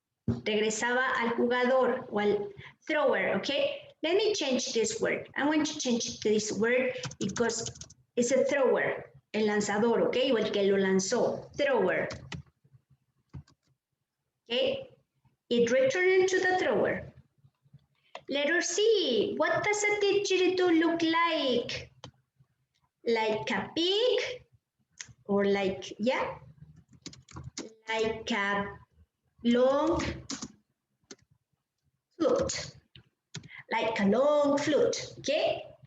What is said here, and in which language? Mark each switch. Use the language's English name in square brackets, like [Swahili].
[Spanish] Regresaba al jugador o al thrower, okay? [English] Let me change this word. I want to change this word because it's a thrower, el lanzador, okay? [Spanish] O el que lo lanzó, thrower. [English] Okay, it returned to the thrower. Letter C, what does a didgeridoo look like? Like a pig or like, yeah, like a long flute, like a long flute, okay?